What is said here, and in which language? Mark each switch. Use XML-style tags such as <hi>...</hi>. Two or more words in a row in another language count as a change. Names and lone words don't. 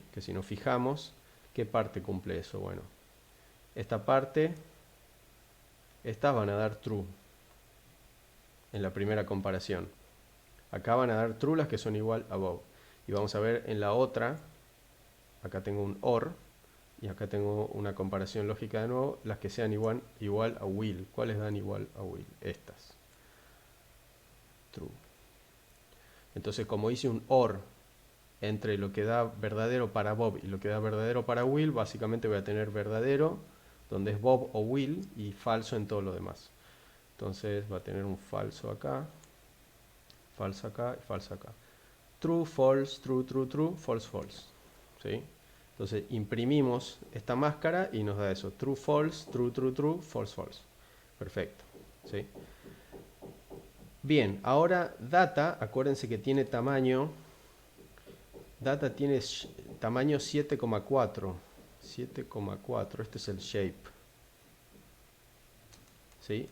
<es>Que si nos fijamos, ¿qué parte cumple eso? Bueno, esta parte, estas van a dar true en la primera comparación. Acá van a dar true las que son igual a Bob. Y vamos a ver en la otra, acá tengo un OR, y acá tengo una comparación lógica de nuevo, las que sean igual a Will. ¿Cuáles dan igual a Will? Estas. True. Entonces, como hice un OR entre lo que da verdadero para Bob y lo que da verdadero para Will, básicamente voy a tener verdadero donde es Bob o Will y falso en todo lo demás. Entonces va a tener un falso acá, falso acá y falso acá.</es> <en>True, false, true, true, true, false, false.</en> <es>¿Sí? Entonces imprimimos esta máscara y nos da eso.</es> <en>True, false, true, true, true, false, false.</en> <es>Perfecto. ¿Sí? Bien, ahora data, acuérdense que tiene tamaño. Data tiene tamaño 7,4. 7,4, este es el shape. ¿Sí?</es>